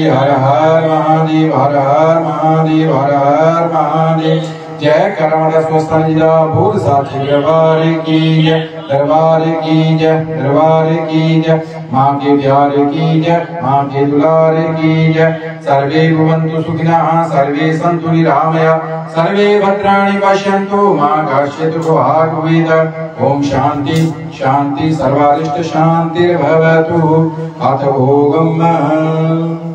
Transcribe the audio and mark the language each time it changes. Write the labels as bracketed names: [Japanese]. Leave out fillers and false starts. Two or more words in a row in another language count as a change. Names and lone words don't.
[Hindi] हर हर महादेव, हर हर महादेव, हर हर महादेव। जय करमदा स्वस्थान जीजापुर साचे दरबार की जय, दरबार की जय, दरबार की जय, माँ के प्यार की जय, माँ के दुलार की जय। [Sanskrit] सर्वे भवन्तु सुखिनः, सर्वे सन्तु निरामया, सर्वे भद्राणि पश्यन्तु मा कश्चित् दुःखभाग्। ओम शांति शांति सर्वारिष्ट शांतिर्भवतु। अथ ओम